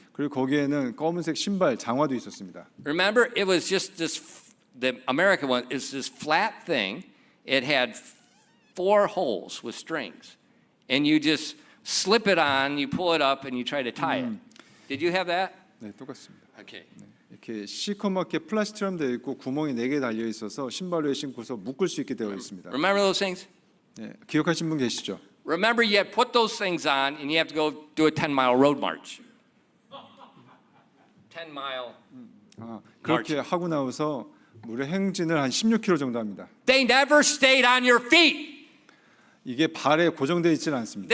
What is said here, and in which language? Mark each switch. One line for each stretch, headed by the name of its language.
Korean: 그리고 거기에는 검은색 신발 장화도 있었습니다.
English: Remember, it was just the American one is this flat thing. It had 4 holes with strings. And you just slip it on, you pull it up, and you try to tie it. Did you have that?
Korean: 네, 똑같습니다.
English: Okay.
Korean: 이렇게 시커멓게 플라스틱처럼 되어 있고 구멍이 4개 달려 있어서 신발 위에 신고서 묶을 수 있게 되어 있습니다.
English: Remember those things?
Korean: 네, 기억하신 분 계시죠?
English: Remember, you have to put those things on, and you have to go do a 10-mile road march. 10-mile.
Korean: 그렇게 하고 나서 무려 행진을 한 16km 정도 합니다.
English: They never stayed on your feet.
Korean: 이게 발에 고정되어 있지는 않습니다.